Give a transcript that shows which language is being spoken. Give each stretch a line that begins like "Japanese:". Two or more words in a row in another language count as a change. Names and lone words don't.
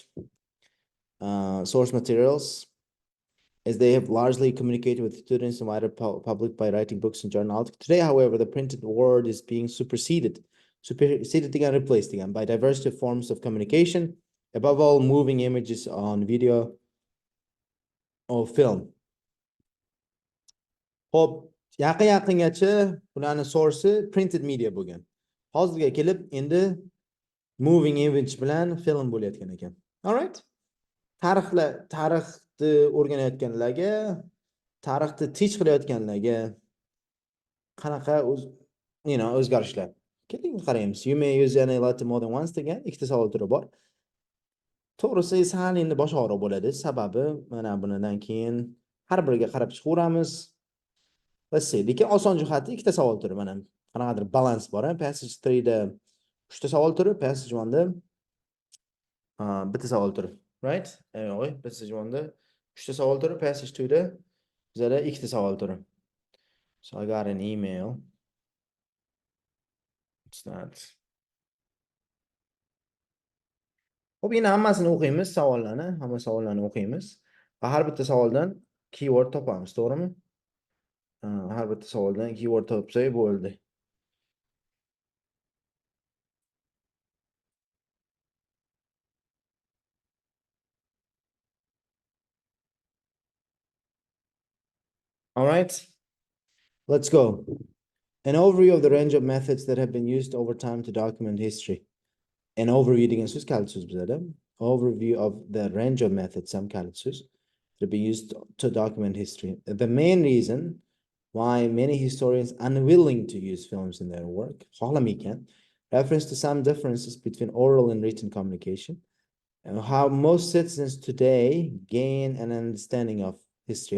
English: Source materials, as they have largely communicated with students and wider public by writing books and journals. Today, however, the printed word is being superseded again, replaced again by diversity of forms of communication, above all, moving images on video or film.
Uzbek: Hop, yaqingacha bularni source'i
English: printed media
Uzbek: bo'lgan. Hozirga kelib endi
English: moving image
Uzbek: bilan film bo'layotgan ekan.
English: All right?
Uzbek: Tarixni o'rganayotganlarga, tarixni teach qilayotganlarga qanaqa o'zgarishlar. Keling qaraymiz.
English: You may use an ELTS more than once
Uzbek: degan ikkita savol turi bor. To'g'risi sal endi bosh og'riq bo'ladi. Sababi mana bundan keyin har biriga qarab chiqaveramiz.
English: Let's see.
Uzbek: Lekin oson jihati ikkita savol turi mana. Qanaqadir balans bor. Passage 3 da 3 ta savol turi, passage 1 da bitta savol turi.
English: Right?
Uzbek: Passage 1 da 3 ta savol turi, passage 2 da bizada ikkita savol turi.
English: So I got an email. What's that?
Uzbek: Xo'p, endi hammasini o'qiymiz, hamma savollarni o'qiymiz. Va har bitta savoldan keyword topamiz, to'g'rimi? Har bitta savoldan keyword topsak bo'ldi.
English: All right, let's go. An overview of the range of methods that have been used over time to document history. An overview
Uzbek: degan so'z kalit so'z bizada.
English: Overview of the range of methods, some
Uzbek: kalit so'z,
English: that have been used to document history. The main reason why many historians are unwilling to use films in their work, reference to some differences between oral and written communication, and how most citizens today gain an understanding of history.